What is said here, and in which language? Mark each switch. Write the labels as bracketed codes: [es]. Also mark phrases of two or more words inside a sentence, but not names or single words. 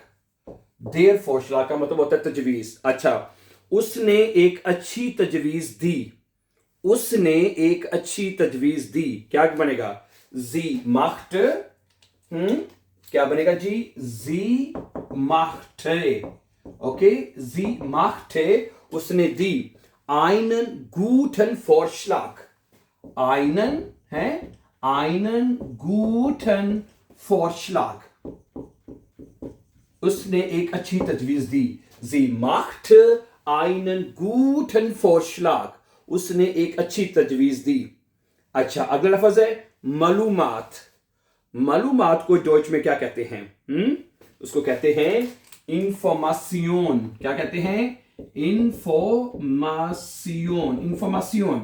[de] der Vorschlag [ur] کا مطلب ہوتا ہے تجویز۔ اچھا، اس نے ایک اچھی تجویز دی، اس نے ایک اچھی تجویز دی، کیا بنے گا? [de] Sie macht [ur] کیا بنے گا جی? [de] Sie machte, [ur] ओके, [de] Sie machte, [ur] اس نے دی, [de] einen guten Vorschlag, einen है, einen guten Vorschlag, [ur] اس نے ایک اچھی تجویز دی, [de] sie machte einen guten Vorschlag, [ur] اس نے ایک اچھی تجویز دی. اچھا، اگلا لفظ ہے معلومات۔ معلومات کو ڈوئچ میں کیا کہتے ہیں? اس کو کہتے ہیں انفارمیشن. کیا کہتے ہیں? इंफॉर्मेशन, इंफॉर्मेशन।